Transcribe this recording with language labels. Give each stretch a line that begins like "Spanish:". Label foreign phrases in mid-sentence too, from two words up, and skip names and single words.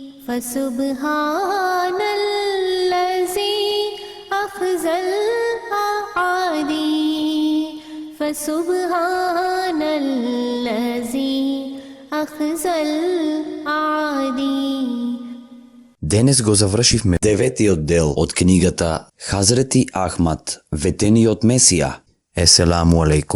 Arabic: فسبحان الذي أخزى الأعادي فسبحان الذي أخزى الأعادي.
Macedonian: Денес го завршивме 9-тиот дел од книгата Хазрети Ахмад, ветениот Месија.
Arabic: السلام عليكم.